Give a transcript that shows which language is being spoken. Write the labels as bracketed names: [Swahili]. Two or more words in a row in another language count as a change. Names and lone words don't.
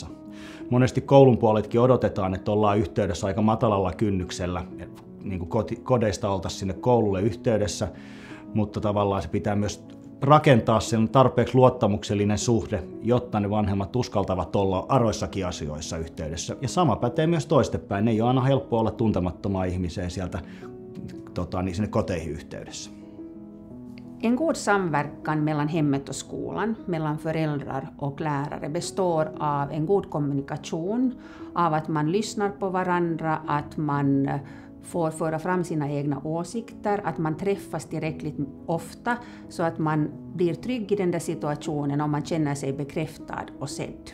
[Finnish] Monesti koulun puoletkin odotetaan, että ollaan yhteydessä aika matalalla kynnyksellä, niin kuin kodeista oltaisiin sinne koululle yhteydessä, mutta tavallaan se pitää myös rakentaa sen tarpeeksi luottamuksellinen suhde, jotta ne vanhemmat uskaltavat olla aroissakin asioissa yhteydessä. Ja sama pätee myös toistepäin. Ei ole aina helppo olla tuntemattomaa ihmiseen sieltä sinne koteihin yhteydessä. [Swedish] En god samverkan mellan hemmet och skolan, mellan föräldrar och lärare består av en god kommunikation, av att man lyssnar på varandra, att man får föra fram sina egna åsikter, att man träffas tillräckligt ofta så att man blir trygg i den där situationen och man känner sig bekräftad och sedd.